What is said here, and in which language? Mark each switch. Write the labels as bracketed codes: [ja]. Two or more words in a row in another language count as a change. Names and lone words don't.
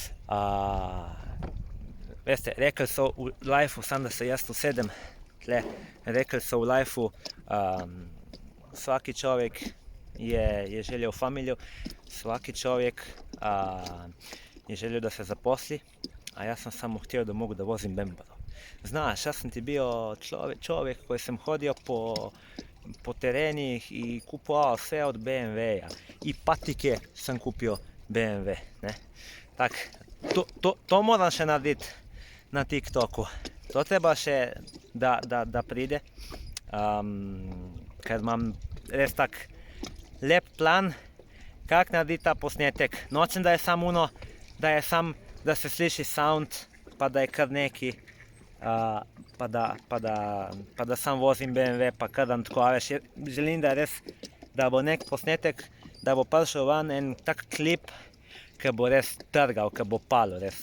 [sl] Veste, rekli so v lifeu, samo da se jaz usedem tle, rekli so v lifeu, vsaki človek je želel familijo, vsaki človek je želel, da se zaposli, a jaz sem samo [hr] htio da mogu da vozim [sl] bembaro. [hr] Znaš, ja sam ti bio čovjek koji sam hodio po terenih i kupovao sve od BMW-a i patike sam kupio BMW, ne. [sl] Tak, to moram še narediti na TikToku. To treba še da pride, ker imam res tak lep plan, kak narediti ta posnetek. Nočem da je sam uno, da se sliši sound, pa da je kar neki, pa da sam vozim BMW, pa kar dam tako, a veš, želim da res, da bo nek posnetek, da bo prišel van en tak klip, ki bo res trgal, ki bo palil, res.